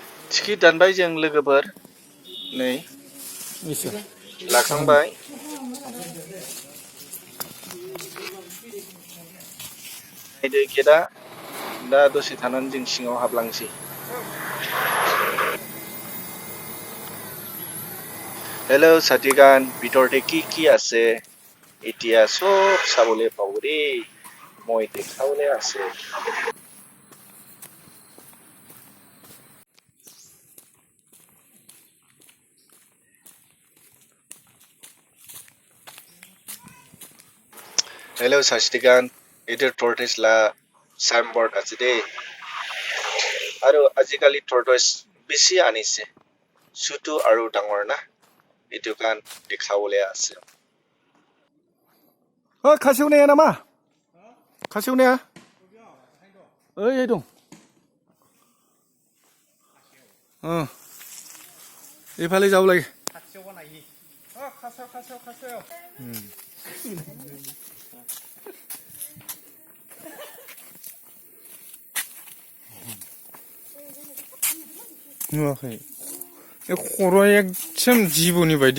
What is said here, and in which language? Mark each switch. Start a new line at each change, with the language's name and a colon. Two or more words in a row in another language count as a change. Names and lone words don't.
Bodo: टिकेट दानबाय जों लोगोफोर नै लाखांबाय नायदो गेटआ दा दसे थानानै जों सिङाव हाबलांसै
Assamese: हेलो সাথীগান ভিতৰতে কি আছে এতিয়া সব চাবলৈ পাব দেই মই দেখাবলৈ আছে হেল' সাথীগান এইটো টৰ্টইছ লা সাইনবোৰ্ড আছে দেই আৰু আজিকালি টৰ্টইছ বেছি আনিছে ছোটো আৰু ডাঙৰ না এইটো গান দেখাবলৈ আছে
Bodo: खासेवनाया नामा? खासेवनाया? ओइ दं एफाले जावलाय खासेव नायि खासेव नुवाखै ए खर'आ एकदम जिबौनि बायदि